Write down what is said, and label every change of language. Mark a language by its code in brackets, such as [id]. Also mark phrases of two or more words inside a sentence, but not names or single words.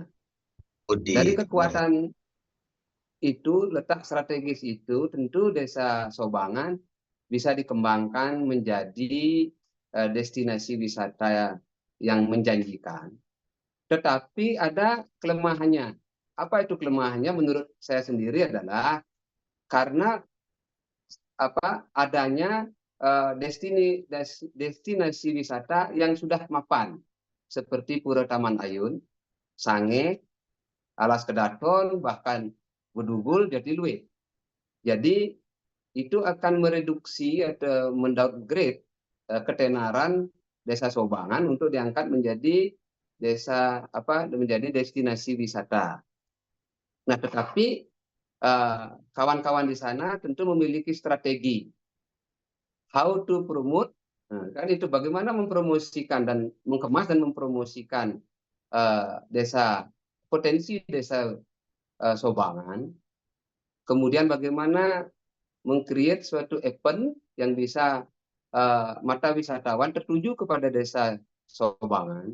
[id] Dari kekuatan itu, letak strategis itu, tentu Desa Sobangan bisa dikembangkan menjadi destinasi wisata yang menjanjikan. Tetapi ada kelemahannya. Apa itu kelemahannya? Menurut saya sendiri adalah karena adanya destinasi wisata yang sudah mapan seperti Pura Taman Ayun, Sange, Alas Kedaton, bahkan Bedugul, Jatiluwe. Jadi itu akan mereduksi atau mendowngrade ketenaran Desa Sobangan untuk diangkat menjadi menjadi destinasi wisata. Nah, tetapi kawan-kawan di sana tentu memiliki strategi [en] how to promote. [id] Nah, kan itu bagaimana mempromosikan dan mengemas dan mempromosikan potensi desa Sobangan. Kemudian bagaimana meng-create suatu event yang bisa mata wisatawan tertuju kepada Desa Sobangan.